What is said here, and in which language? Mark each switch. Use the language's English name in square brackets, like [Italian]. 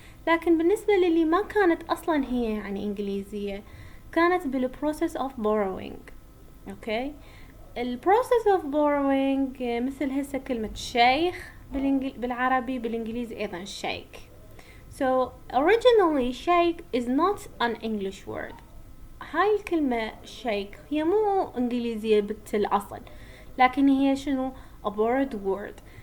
[Arabic] لكن بالنسبة للي ما كانت أصلا هي يعني إنجليزية، كانت بال [English] process of borrowing. okay. [Arabic] ال [English] process of borrowing [Arabic] مثل هسه كلمة شيخ بالعربي، بالإنجليزي أيضا shake. [English] So originally shake is not an English word. [Arabic] هاي الكلمة shake هي مو إنجليزية بالأصل، لكن هي شنو [English] a borrowed word.